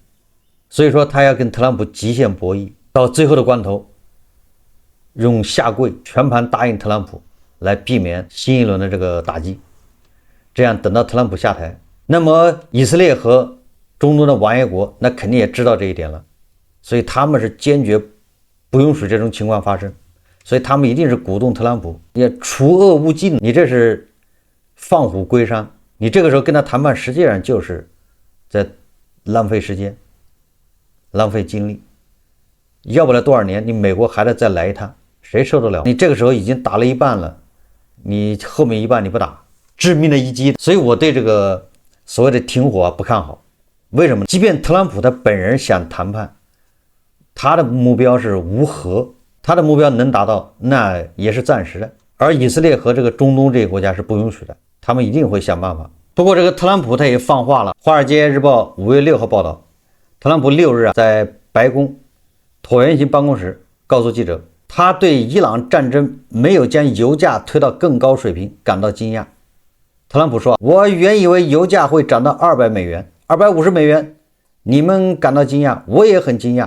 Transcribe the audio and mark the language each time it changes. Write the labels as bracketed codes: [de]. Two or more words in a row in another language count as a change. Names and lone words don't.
[zh] 所以說他要跟特朗普極限博弈，到最後的關頭用下跪全盘答应特朗普，來避免新一輪的这個打擊。這樣等到特朗普下台，那麼以色列和中東的王爺國那肯定也知道這一點了，所以他們是堅決不允許這種情況發生，所以他們一定是鼓動特朗普也除惡務盡，你這是放虎歸山，你這個時候跟他談判實際上就是在浪費時間浪費精力，要不了多少年你美國還得再來一趟，誰受得了？你這個時候已經打了一半了，你後面一半你不打，致命的一擊。所以我對這個所謂的停火不看好。為什麼？即便特朗普他本人想談判，他的目標是无核，他的目標能達到那也是暫時的，而以色列和這個中東這些國家是不允許的，他們一定會想办法。不過這個特朗普他也放話了，《華爾街日報》5月6號報道，特朗普6日在白宮橢圓形辦公室告訴記者，他對伊朗戰爭沒有將油價推到更高水平感到驚訝。特朗普說，我原以為油價會漲到200美元250美元，你們感到驚訝，我也很驚訝。